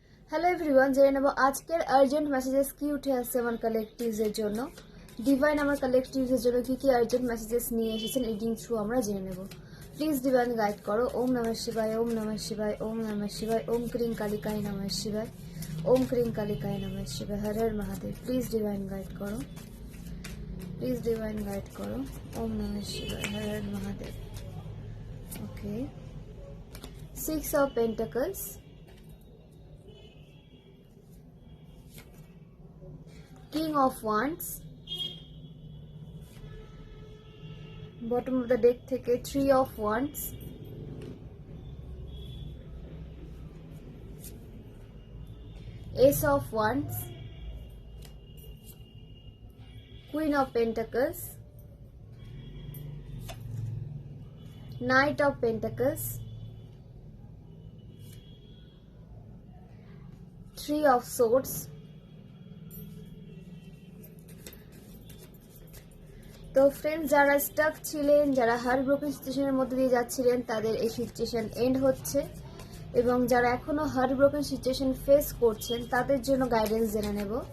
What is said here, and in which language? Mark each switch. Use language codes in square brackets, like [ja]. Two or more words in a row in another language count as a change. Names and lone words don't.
[en] hello everyone, [bn] জেনে নেব আজকের [en] urgent messages [bn] কি উঠে আসছে আমার কালেকটিভসের জন্য। ডিভাইন আমার কালেকটিভসের জন্য কি কি [en] urgent messages [bn] নিয়ে এসেছেন [en] reading through [bn] আমরা জেনে নেব। [en] please divine guide [bn] করো। [sa] ॐ नमः शिवाय, ॐ नमः शिवाय, ॐ नमः शिवाय, ॐ क्रीं कालिकायै नमः शिवाय, ॐ क्रीं कालिकायै नमः शिवाय, हर हर महादेव। [en] please divine guide [bn] করো, [en] please divine guide [bn] করো। [sa] ॐ नमः शिवाय, हर हर महादेव। ওকে, [en] 6 of Pentacles, King of Wands, bottom of the deck থেকে 3 of Wands, Ace of Wands, Queen of Pentacles, Knight of Pentacles, 3 of Swords, [bn] তো ফ্রেন্ডস, যারা স্টাক ছিলেন, যারা [en] heart broken situation [bn] মধ্যে দিয়ে যাচ্ছিলেন, তাদের এই [en] situation end [bn] হচ্ছে, এবং যারা এখনো [en] heart broken situation face [bn] করছেন তাদের জন্য গাইডেন্স জেনে নেব।